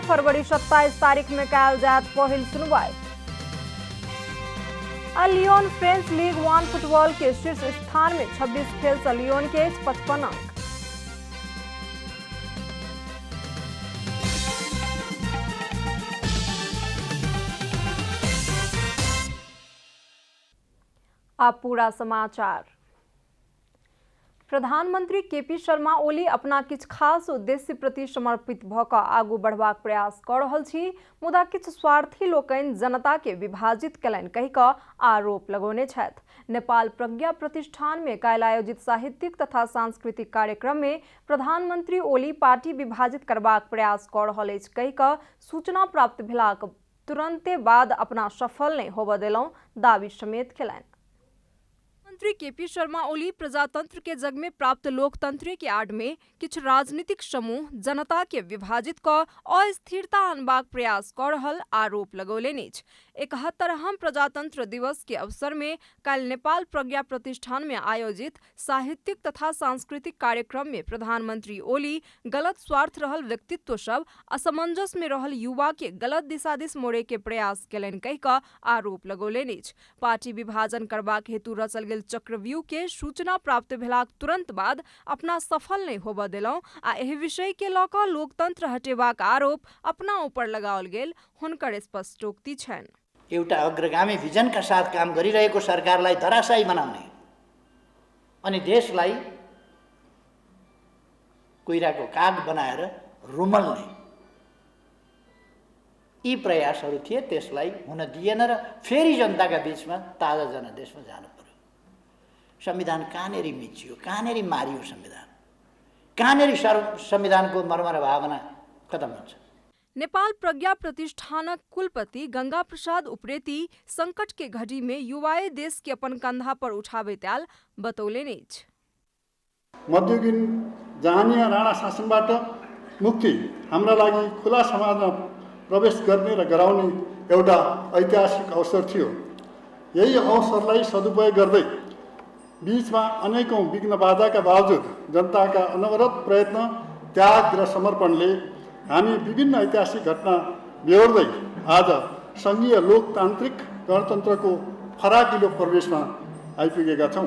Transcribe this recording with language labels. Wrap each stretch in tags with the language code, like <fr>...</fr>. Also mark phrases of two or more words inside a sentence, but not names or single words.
<mai>फरवरी 27 तारीख में कयल जायत पहिल सुनवाई। लियोन फ्रेंच लीग 1 फुटबॉल के शीर्ष स्थान में 26 खेल से लियोन के 55 अंक। अब पूरा समाचार। प्रधानमंत्री केपी शर्मा ओली अपना किछ खास उद्देश्य प्रति समर्पित भ क आगू बढ़बाक प्रयास क रहल छी, मुदा किछ स्वार्थी लोकनि जनता के विभाजित केलनि कहि क आरोप लगौने छथि। नेपाल प्रज्ञा प्रतिष्ठान में काल्हि आयोजित साहित्यिक तथा सांस्कृतिक कार्यक्रम में प्रधानमंत्री ओली पार्टी विभाजित करबाक प्रयास क रहल अछि कहि क सूचना प्राप्त भेलाक तुरंते बाद अपना सफल नहि होबय देलहुं दावी समेत केलनि। मंत्री केपी शर्मा ओली प्रजातंत्र के जग में प्राप्त लोकतंत्र के आड़ में किछ राजनीतिक समूह जनता के विभाजित क अस्थिरता आनबाक प्रयास क रहल आरोप लगौलनि अछि। 71हम प्रजातंत्र दिवस के अवसर में कल नेपाल प्रज्ञा प्रतिष्ठान में आयोजित साहित्यिक तथा सांस्कृतिक कार्यक्रम में प्रधानमंत्री ओली गलत स्वार्थ रहल व्यक्तित्व सब असमंजस में रहल युवा के गलत दिशा दिस मोड़े के प्रयास केलनि कहि क आरोप लगौलनि अछि। पार्टी विभाजन करबाक हेतु रचल गेल चक्रव्यूह के सूचना प्राप्त भेलाक तुरंत बाद अपना सफल नहीं होबय देलहुं आ एहि विषय के लऽ कऽ लोकतंत्र हटेबाक आरोप अपना ऊपर लगाओल गेल हुनकर स्पष्टोक्ति छनि।</mai> <ne>एउटा अग्रगामी भिजनका साथ काम गरिरहेको सरकारलाई धराशायी बनाउने अनि देशलाई कोइराको काग बनाएर रुमल्ने यी प्रयासहरू थिए। त्यसलाई हुन दिएन र फेरि जनताका बीचमा ताजा जनादेशमा जानु पर्यो। संविधान कहाँनेरि मिचियो, कहाँनेरि मारियो, कहाँनेरि संविधानको मर्म र भावना खत्म हुन्छ।</ne> <mai>नेपाल प्रज्ञा प्रतिष्ठानक कुलपति गंगा प्रसाद उप्रेती संकट के घड़ी में युवाए देश के अपन कंधा पर उठाबैत आयल बतौलनि अछि।</mai> <ne>मध्ययुगीन जहानिया राणा शासनबाट मुक्ति हाम्रा लागि खुला समाजमा प्रवेश गर्ने र गराउने एउटा ऐतिहासिक अवसर थियो। यही अवसरलाई सदुपयोग गर्दै बीचमा अनेकौं विघ्न बाधाका बावजुद जनताका अनवरत प्रयत्न, त्याग र समर्पणले हामी विभिन्न ऐतिहासिक घटना बेहोर्दै आज संघीय लोकतान्त्रिक गणतन्त्रको फराकिलो प्रवेशमा आइपुगेका छौं।</ne>